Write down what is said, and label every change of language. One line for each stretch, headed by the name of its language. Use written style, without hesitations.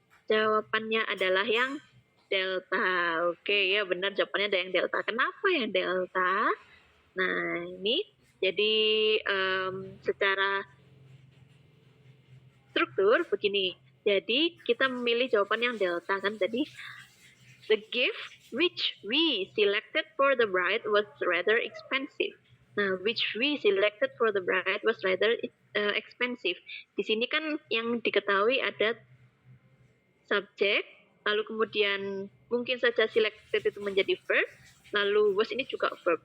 Indonesian: Jawabannya adalah yang delta. Oke, ya benar jawabannya ada yang delta. Kenapa yang delta? Nah, ini jadi secara struktur begini. Jadi kita memilih jawaban yang delta kan.
English: Jadi the gift which we selected for the bride was rather expensive. Nah, which we selected for the bride was rather expensive.
Indonesian: Di sini kan yang diketahui ada subjek, lalu kemudian mungkin saja selected itu menjadi verb, lalu was ini juga verb.